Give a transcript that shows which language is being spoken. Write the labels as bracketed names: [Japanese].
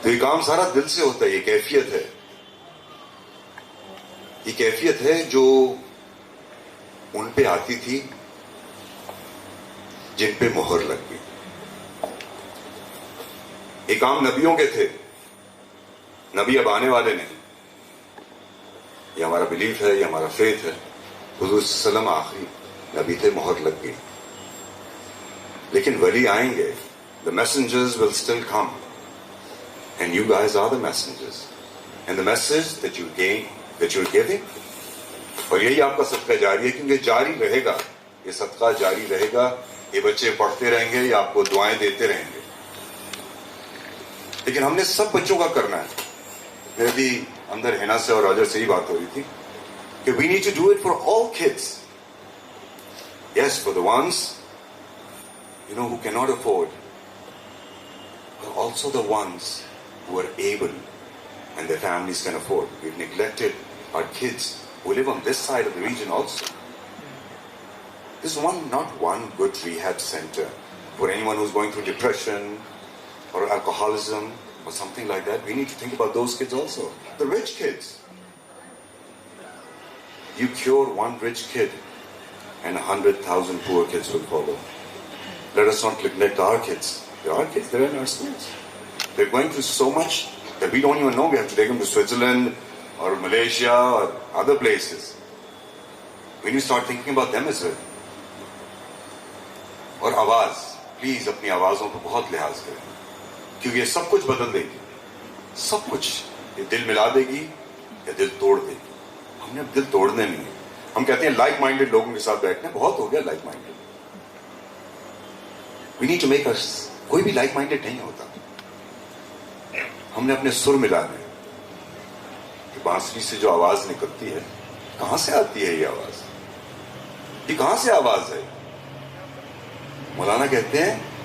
[Urdu] تو یہ کام سارا دل سے ہوتا ہے. یہ کیفیت ہے، یہ کیفیت ہے جو ان پہ آتی تھی جن پہ مہر لگ گئی. یہ کام نبیوں کے تھے، نبی اب آنے والے نہیں. یہ ہمارا بلیف ہے، یہ ہمارا فیتھ ہے. حضور صلی اللہ علیہ وسلم آخری نبی تھے، مہر لگ گئی. لیکن ولی آئیں گے. [English] The messengers will still come, and you guys are the messengers. And the message that you're giving, [Urdu] اور یہی آپ کا صدقہ جاری ہے، کیونکہ جاری رہے گا. یہ صدقہ جاری رہے گا. یہ بچے پڑھتے رہیں گے، یہ آپ کو دعائیں دیتے رہیں گے. لیکن ہم نے سب بچوں کا کرنا ہے. میرے بھی اندر ہینا سے اور راجر سے ہی بات ہو رہی تھی کہ [English] we need to do it for all kids. Yes, for the ones who cannot afford, but also the ones who are able and their families can afford. We've neglected our kids who live on this side of the region also. There's not one good rehab center for anyone who's going through depression or alcoholism or something like that. We need to think about those kids also. The rich kids. You cure one rich kid and 100,000 poor kids will follow. Let us not neglect our kids. They're our kids, they're in our schools. They're going through so much that we don't even know. We have to take them to Switzerland or Malaysia or other places. We need to start thinking about them as well. [Urdu] اور آواز، please اپنی آوازوں کو بہت لحاظ کریں، کیونکہ یہ سب کچھ بدل دے گی. سب کچھ. یہ دل ملا دے گی یا دل توڑ دے گی. ہم نے اب دل توڑنے نہیں ہے. ہم کہتے ہیں لائک مائنڈیڈ لوگوں کے ساتھ بیٹھنا، بہت ہو گیا like minded. [English] We need to make us. [Urdu] کوئی بھی لائک مائنڈیڈ نہیں ہوتا. ہم نے اپنے سر ملانے. کہ بانسری سے جو آواز نکلتی ہے، کہاں سے آتی ہے یہ آواز؟ یہ کہاں سے آواز ہے؟ مولانا کہتے ہیں